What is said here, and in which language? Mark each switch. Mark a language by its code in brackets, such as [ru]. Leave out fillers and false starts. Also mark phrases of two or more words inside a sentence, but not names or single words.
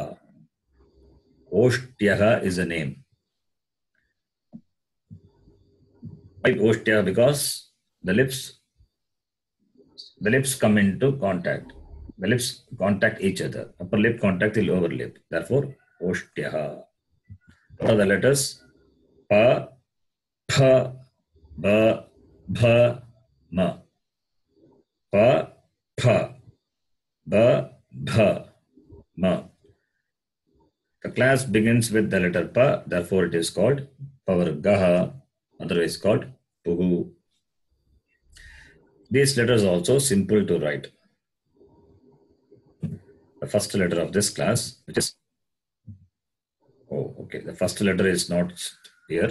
[en] Oshtyaha is a name. Why Oshtya? Because the lips come into contact. The lips contact each other. Upper lip contact the lower lip. Therefore, Oshtya. What are the letters? [sa] Pa, Pha, Ba, Bha, Ma. Pa, Pha, Ba, Bha, Ma. [en] The class begins with the letter Pa, therefore it is called Pavargaha, otherwise called Puhu. These letters are also simple to write. The first letter of this class, which is, the first letter is not here.